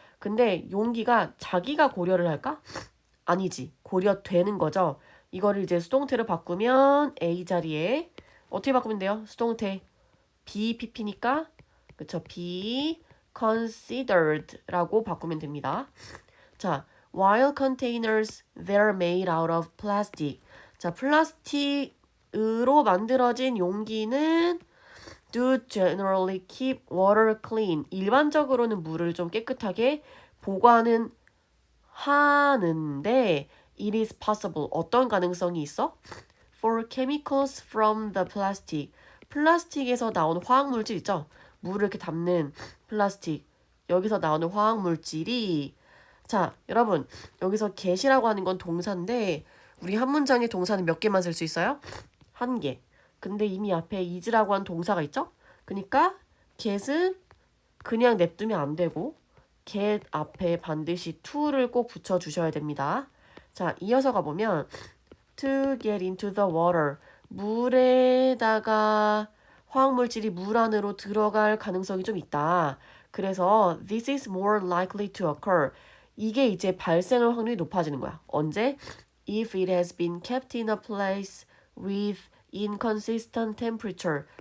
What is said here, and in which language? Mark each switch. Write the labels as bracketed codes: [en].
[ko] 근데 용기가 자기가 고려를 할까? 아니지. 고려되는 거죠. 이거를 이제 수동태로 바꾸면 A 자리에 어떻게 바꾸면 돼요? 수동태 BPP니까 그쵸? [en] be considered [ko] 라고 바꾸면 됩니다. [en] 자, while containers they're made out of plastic. 자, [ko] 플라스틱으로 만들어진 용기는 [en] do generally keep water clean. [ko] 일반적으로는 물을 좀 깨끗하게 보관은 하는데 [en] it is possible. [ko] 어떤 가능성이 있어? [en] For chemicals from the plastic. [ko] 플라스틱에서 나오는 화학물질 있죠? 물을 이렇게 담는 플라스틱. 여기서 나오는 화학물질이 자, 여러분 여기서 get이라고 하는 건 동사인데 우리 한 문장에 동사는 몇 개만 쓸 수 있어요? 한 개. 근데 이미 앞에 is라고 한 동사가 있죠? 그러니까 get은 그냥 냅두면 안 되고 get 앞에 반드시 to를 꼭 붙여주셔야 됩니다. 자, 이어서 가보면 [en] to get into the water [ko] 물에다가 화학물질이 물 안으로 들어갈 가능성이 좀 있다. 그래서 [en] this is more likely to occur. [ko] 이게 이제 발생할 확률이 높아지는 거야. 언제? [en] If it has been kept in a place with inconsistent temperature.